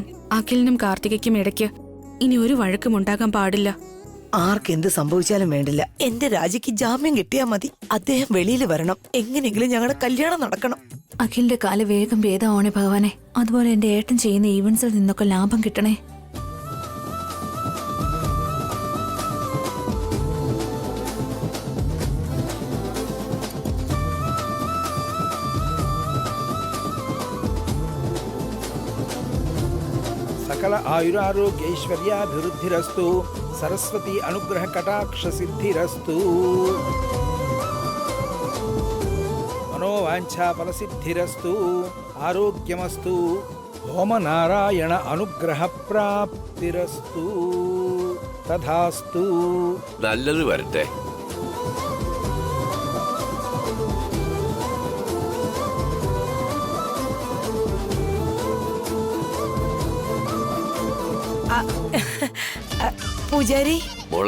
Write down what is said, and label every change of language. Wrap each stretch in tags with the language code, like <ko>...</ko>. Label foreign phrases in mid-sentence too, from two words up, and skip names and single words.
<ml>അഖിലിനും കാർത്തികയ്ക്കും ഇടയ്ക്ക് ഇനി ഒരു വഴക്കും ഉണ്ടാകാൻ പാടില്ല. ആർക്കെന്ത് സംഭവിച്ചാലും വേണ്ടില്ല, എന്റെ രാജിക്ക് ജാമ്യം കിട്ടിയാ മതി. അദ്ദേഹം വെളിയിൽ വരണം. എങ്ങനെയെങ്കിലും ഞങ്ങളുടെ കല്യാണം നടക്കണം. അഖിലിന്റെ കാല് വേഗം ഭേദമാവണേ ഭഗവാനെ. അതുപോലെ എന്റെ ഏട്ടൻ ചെയ്യുന്ന ഈവൻസിൽ നിന്നൊക്കെ ലാഭം കിട്ടണേ.</ml> <sa>सकल आयुरारोग्यैश्वर्याभिवृद्धिरस्तु. सरस्वती अनुग्रह कटाक्ष सिद्धिरस्तु. मनोवांछा फलसिद्धिरस्तु. आरोग्यमस्तु. होमनारायण अनुग्रह प्राप्तिरस्तु. तथास्तु.</sa> <ml>നല്ലത് വരട്ടെ. പൂജാരി, മോളെ,</ml>